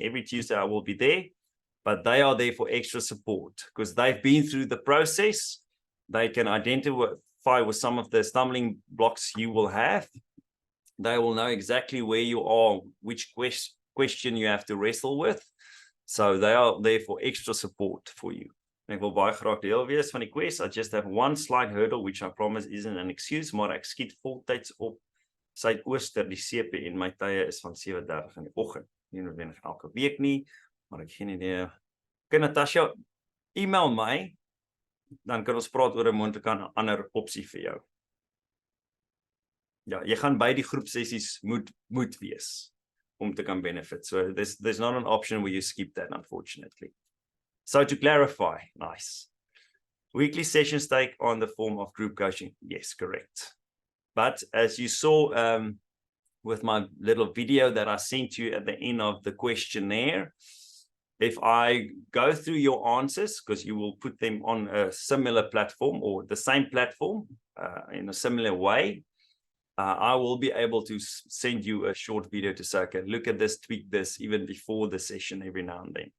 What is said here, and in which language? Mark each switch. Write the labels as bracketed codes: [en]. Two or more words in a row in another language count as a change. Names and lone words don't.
[en] Every Tuesday I will be there, but they are there for extra support because they've been through the process. They can identify with some of the stumbling blocks you will have. They will know exactly where you are, which question you have to wrestle with. So they are there for extra support for you. [af] Ek wil baie graag deel wees van die quest. [en] I just have one slight hurdle, which I promise isn't an excuse, [af] maar ek skiet voltyds op Suidooster, die CP, en my tye is van 7:30 in die oggend. Nie noodwendig elke week nie, maar ek geen idee. Okay, Natasha, e-mail my, dan kan ons praat oor 'n moontlike ander opsie vir jou. Ja, jy gaan by die groepsessies moet wees om te kan benefit. [en] So there's not an option where you skip that, unfortunately. So to clarify, nice. Weekly sessions take on the form of group coaching. Yes, correct. But as you saw with my little video that I sent you at the end of the questionnaire, if I go through your answers, because you will put them on a similar platform or the same platform in a similar way, I will be able to send you a short video to say, okay, look at this, tweak this, even before the session every now and then.